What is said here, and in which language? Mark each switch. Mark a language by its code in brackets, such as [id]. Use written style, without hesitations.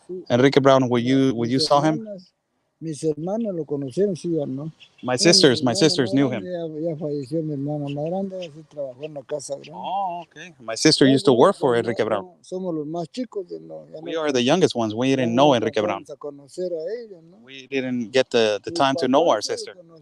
[en] Enrique Brown, would you saw him? [es] Mis hermanas lo conocieron, sí o no. [en] My sisters knew him. [es] Ya falleció mi hermana más grande, sí trabajó en la casa grande. [en] Oh, okay. My sister used to work for Enrique Brown. [es] Somos los más chicos. [en] We are the youngest ones. We didn't know Enrique Brown. We didn't get the time to know our sister.